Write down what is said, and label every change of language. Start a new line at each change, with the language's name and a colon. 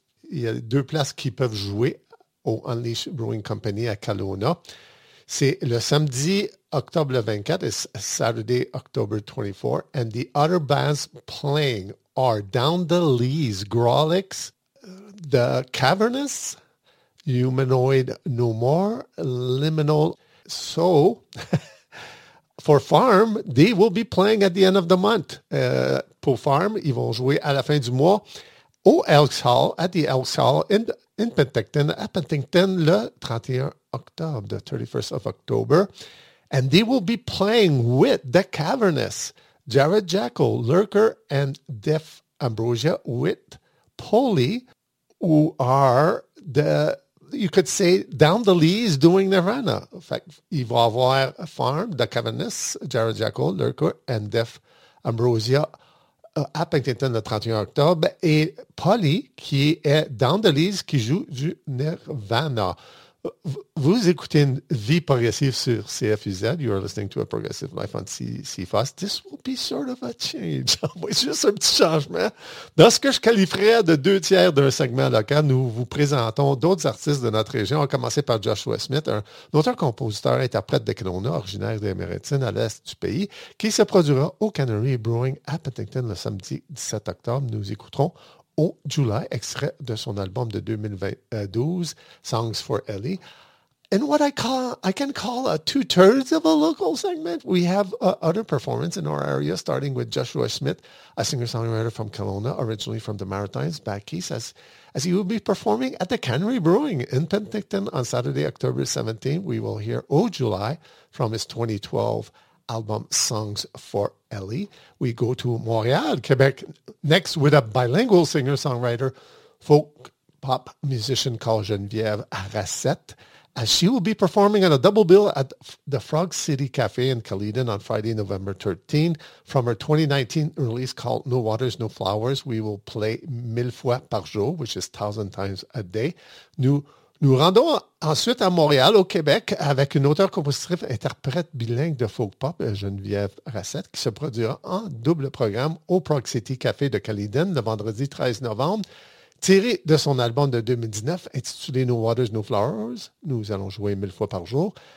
French: Il y a deux places qui peuvent jouer au Unleash Brewing Company à Kelowna. C'est le samedi octobre 24,
English: it's Saturday, October 24, and the other bands playing are Down the Lees, Grawlix, The Cavernous, Humanoid No More, Liminal. So, for Farm, they will be playing at the end of the month.
French: Pour Farm, ils vont jouer à la fin du mois au Elks Hall,
English: at the Elks Hall in Penticton,
French: à Penticton, le 31 octobre,
English: the 31st of October. And they will be playing with The Cavernous, Jared Jackal, Lurker, and Def Ambrosia with Poli, who are the... You could say Down the Lees doing Nirvana. In fact,
French: il va avoir Farm, The Cavernous, Jared Jackal, Lurker, and Def Ambrosia à Penticton le 31 octobre. Et Poli, qui est Down the Lees, qui joue du Nirvana. Vous écoutez une vie progressive sur CFUZ.
English: You are listening to a progressive life on CFOS. This will be sort of a change.
French: C'est juste un petit changement. Dans ce que je qualifierais de deux tiers d'un segment local, nous vous présentons d'autres artistes de notre région. On va commencer par Joshua Smith, un auteur, compositeur, interprète de Kelowna, originaire des Maritimes à l'est du pays, qui se produira au Canary Brewing à Penticton le samedi 17 octobre. Nous écouterons au July, extrait de son album de 2012, Songs for Ellie.
English: And what I can call a two-thirds of a local segment, we have other performance in our area, starting with Joshua Smith, a singer-songwriter from Kelowna, originally from the Maritimes, back east, as he will be performing at the Canary Brewing in Penticton on Saturday, October 17th. We will hear Au July from his 2012 album Songs for Ellie. We go to Montreal, Quebec, next with a bilingual singer-songwriter, folk pop musician called Geneviève Racette, as she will be performing on a double bill at the Frog City Cafe in Caledon on Friday, November 13. From her 2019 release called No Waters, No Flowers, we will play Mille Fois Par Jour, which is 1,000 times a day.
French: Nous rendons ensuite à Montréal, au Québec, avec une auteure, compositrice, interprète bilingue de folk pop, Geneviève Racette, qui se produira en double programme au Prog City Café de Caledon le vendredi 13 novembre. Tiré de son album de 2019 intitulé No Waters, No Flowers, nous allons jouer mille fois par jour.